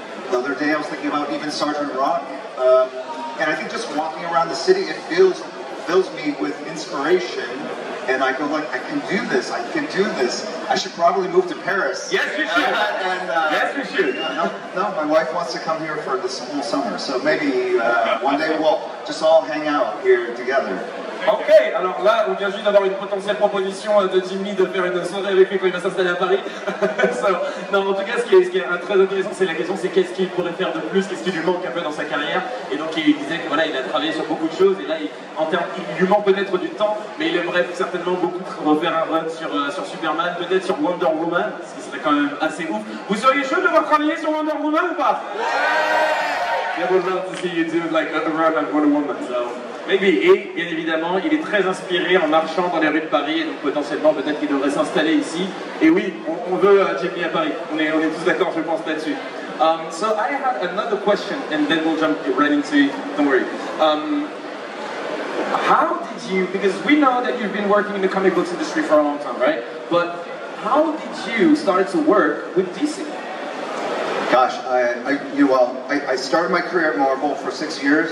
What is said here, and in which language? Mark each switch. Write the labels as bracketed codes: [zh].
[en] The other day I was thinking about even Sergeant Rock. And I think just walking around the city, it fills me with inspiration. And I go like, I can do this, I can do this. I should probably move to Paris. Yes, you should. Yes, you should. No, my wife wants to come here for this whole summer. So maybe one day we'll just all hang out here together. [fr] Ok, alors là, on vient juste d'avoir une potentielle proposition de Jim Lee de faire une soirée avec lui quand il va s'installer à Paris. Non, en tout cas, ce qui est très intéressant, c'est la question, c'est qu'est-ce qu'il pourrait faire de plus, qu'est-ce qui lui manque un peu dans sa carrière. Et donc, il disait que voilà, il a travaillé sur beaucoup de choses, et là, il lui manque peut-être du temps, mais il aimerait certainement beaucoup refaire un run sur Superman, peut-être sur Wonder Woman, ce qui serait quand même assez ouf. Vous seriez chaud de voir travailler sur Wonder Woman ou pas? [en] Yeah, we'd love to see you do like a run on Wonder Woman, so maybe. [fr] Et bien évidemment, il est très inspiré en marchant dans les rues de Paris, et donc potentiellement peut-être qu'il devrait s'installer ici. Et oui, on veut Jimmy à Paris. On est tous d'accord, je pense, là-dessus. [en] So I had another question, and then we'll jump right into it. Don't worry. How did you? Because we know that you've been working in the comic books industry for a long time, right? But how did you start to work with DC? Gosh, I started my career at Marvel for 6 years.